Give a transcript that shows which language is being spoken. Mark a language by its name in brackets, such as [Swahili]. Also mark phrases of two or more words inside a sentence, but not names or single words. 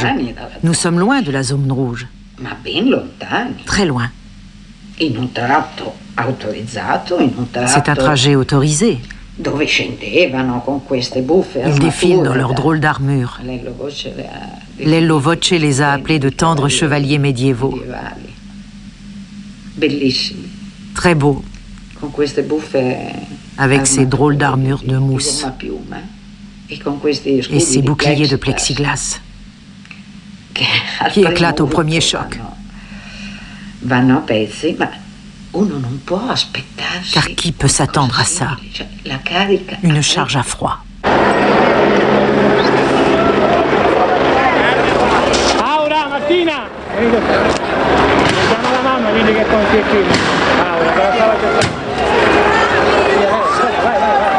[French] Nous sommes loin de la zone rouge, très loin. C'est un trajet autorisé. Ils défilent dans leurs drôles d'armures. Lello Voce les a appelés de tendres chevaliers médiévaux. Très beaux, avec ces drôles d'armures de mousse et ces boucliers de plexiglas qui éclatent au premier choc. Car qui peut s'attendre à ça? Une charge à froid. Aura, Martina! [Italian] Chiama la mamma, vedi che conti qui. Aura, te la stava cercando. Vai, vai, vai.